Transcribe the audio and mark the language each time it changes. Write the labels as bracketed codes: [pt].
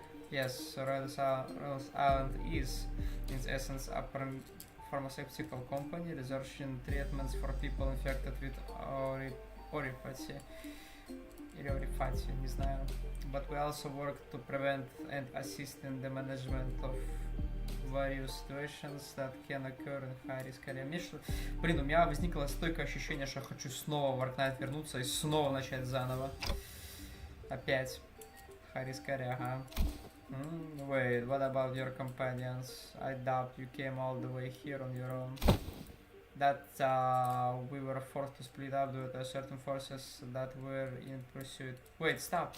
[en] Yes, Rose Island is, in essence, a pharmaceutical company researching treatments for people infected with oripathy, [ru] не знаю. [en] But we also work to prevent and assist in the management of various situations that can occur in high-risk area. [ru] Блин, у меня возникло стойкое ощущение, что я хочу снова в Arknight вернуться и снова начать заново. Опять. [en] High-risk area, ага. Wait, what about your companions? I doubt you came all the way here on your own. That we were forced to split up due to certain forces that were in pursuit. Wait, stop!